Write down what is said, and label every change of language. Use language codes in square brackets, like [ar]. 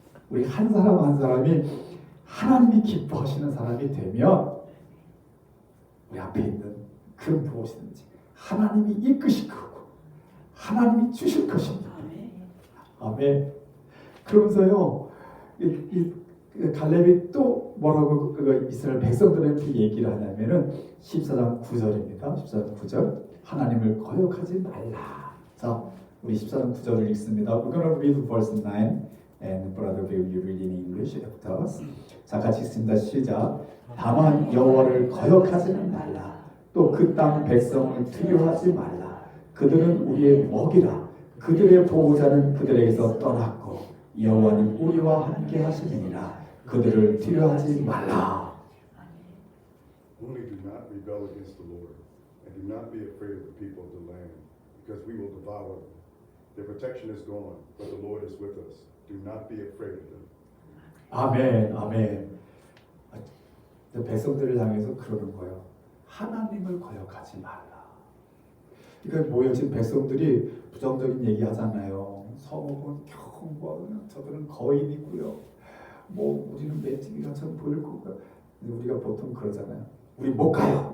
[ko] 우리 한 사람 한 사람이 하나님이 기뻐하시는 사람이 되면 우리 앞에 있는 그 무엇이든지 하나님이 이끄실 거고 하나님이 주실 것입니다. 아멘. 그러면서요 갈렙이 또 뭐라고 이스라엘 백성들한테 얘기를 하냐면은 14장 9절입니다. 14장 9절. 하나님을 거역하지 말라. 자, 우리 14장 9절을 읽습니다. [en] We're going to read verse 9 and brother Bill, you read in English after us. [ko] 자, 같이 읽습니다. 시작. 다만 여호와를 거역하지는 말라. 또 그 땅 백성을 두려워하지 말라. 그들은 우리의 먹이라. 그들의 보호자는 그들에게서 떠났고 여호와는 우리와 함께 하시느니라. 그들을 두려워하지 말라. [en] Only do not rebel against the Lord, and do not be afraid of the people of the land, because we will devour them. Their protection is gone, but the Lord is with us. Do not be afraid of them. [ko] 아멘, 아멘. 백성들을 향해서 그러는 거예요. 하나님을 거역하지 말라. 그러니까 뭐예요? 지금 백성들이 부정적인 얘기 하잖아요. 성읍은 경과, 저들은 거인이고요. 뭐 우리는 매직이가 참 보일 거고요. 우리가 보통 그러잖아요. 우리 못 가요.